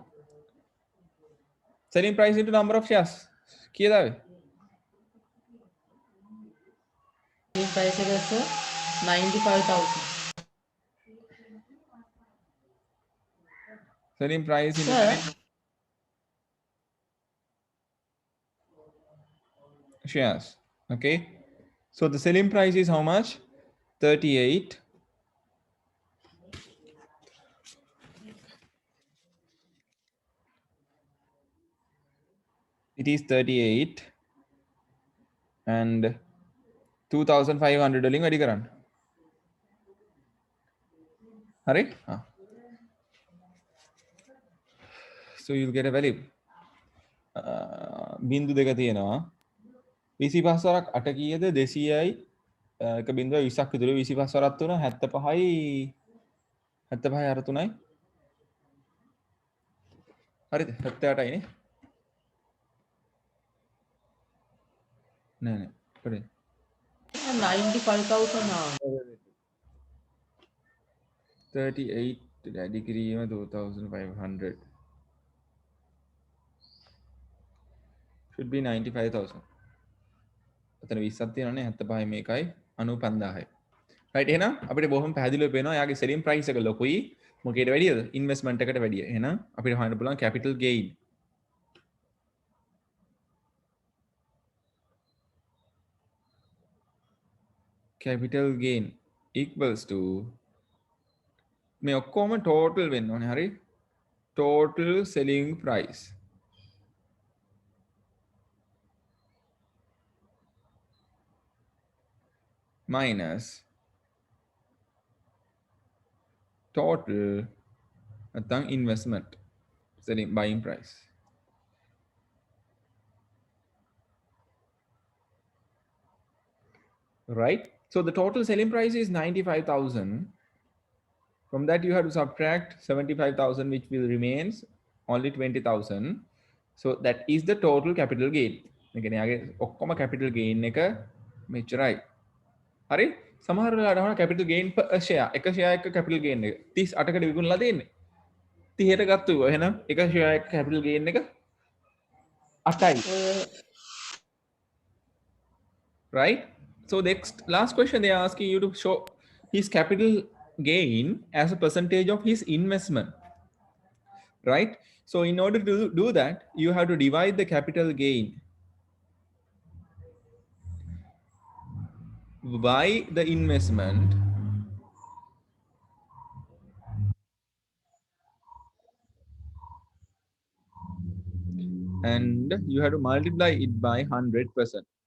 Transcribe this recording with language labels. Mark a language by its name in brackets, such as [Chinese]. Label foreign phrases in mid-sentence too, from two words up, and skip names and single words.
[English] Selling price into number of shares. [Sinhala] කීයද ආවේ? [English] price එක sir 95,000. Selling price into Sir, shares. Okay. So the selling price is how much? 38. It is 38 and 2,500 [Sinhala] වලින් වැඩි කරන්න. හරි? [English] so you'll get a value [Sinhala] බින්දු දෙක තියෙනවා 25 වරක් 8 කීයද 200යි 1.20ක් විතර 25 වරක් 3 75යි 75යි අර 3යි හරිද 78යි නේ නෑ කොහෙද 95,000 38 වැඩි කිරීම 2500 [English] should be [Sinhala] 95,000 ඔතන 20ක් තියෙනවානේ 75 මේකයි 95000යි right එහෙනම් අපිට බොහොම පැහැදිලිව පේනවා යාගේ [English] selling price [Sinhala] එක ලොකුයි මොකේද වැඩියද investment එකට වැඩිය එහෙනම් අපිට හොයන්න පුළුවන් [English] capital gain capital gain equals to [Sinhala] මේ ඔක්කොම [English] total [Sinhala] වෙන්න ඕනේ හරි [English] total selling price minus total නැත්නම් investment selling buying price right so the total selling price is 95,000 from that you have to subtract 75,000 which will remains only 20,000 so that is the total capital gain [Sinhala] ඒ කියන්නේ යාගේ ඔක්කොම [English] capital gain [Sinhala] එක මෙච්චරයි හරි සමහර වෙලාවට අහන [English] capital gain per share [Sinhala] එක share එක [English] capital gain [Sinhala] එක 38කට විකුණලා දෙන්නේ 30ට ගත්තා එහෙනම් එක share එක [English] capital gain [Sinhala] එක 8යි [English] right so next last question they are asking you to show his capital gain as a percentage of his investment right so in order to do that you have to divide the capital gain by the investment and you have to multiply it by 100%.